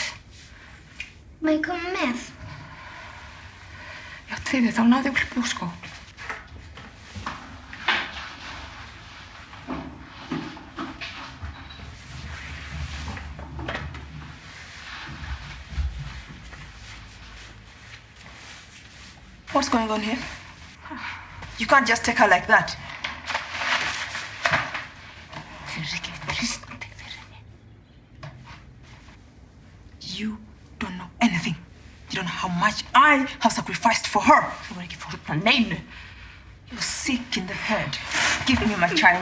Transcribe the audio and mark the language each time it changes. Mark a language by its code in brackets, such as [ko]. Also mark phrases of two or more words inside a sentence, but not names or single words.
[is] Má ég koma með? Já, tryggði, þá náði úlpu og skó. [en] What's going on here? You can't just take her like that. You don't know anything. You don't know how much I have sacrificed for her. [is] Þú var ekki fórnað neinu. [en] You're sick in the head. Give me my child.